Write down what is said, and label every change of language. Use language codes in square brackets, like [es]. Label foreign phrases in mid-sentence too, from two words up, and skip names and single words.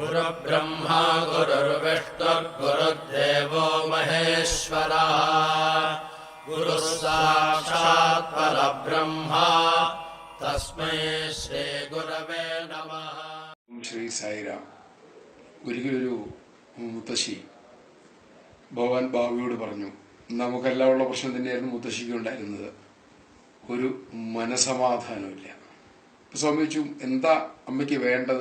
[sa] गुरुर्ब्रह्मा गुरुर्विष्णुर्गुरुर्देवो महेश्वरः गुरुः साक्षात् परब्रह्मा तस्मै श्री गुरवे नमः. [ml] ശ്രീ സായിരാം. ഒരിക്കലൊരു മുത്തശ്ശി ഭഗവാൻ ബാബുയോട് പറഞ്ഞു, നമുക്കെല്ലാം ഉള്ള പ്രശ്നം തന്നെയായിരുന്നു മുത്തശ്ശിക്ക് ഉണ്ടായിരുന്നത്, ഒരു മനസമാധാനമില്ല. സ്വാമി ചോദിച്ചു, എന്താ അമ്മയ്ക്ക് വേണ്ടത്?